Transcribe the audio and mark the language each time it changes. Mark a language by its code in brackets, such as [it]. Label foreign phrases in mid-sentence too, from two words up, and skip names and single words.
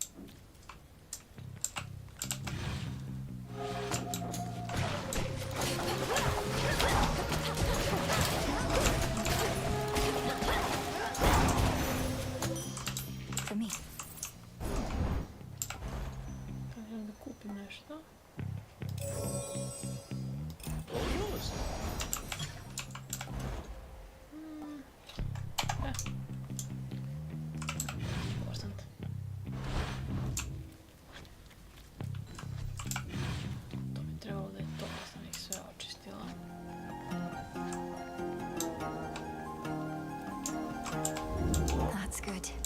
[en] For me. [bs] Želim da kupim nešto. [en] Important. [bs] To bi trebalo da je to, da sam ih sve očistila. [en] That's good.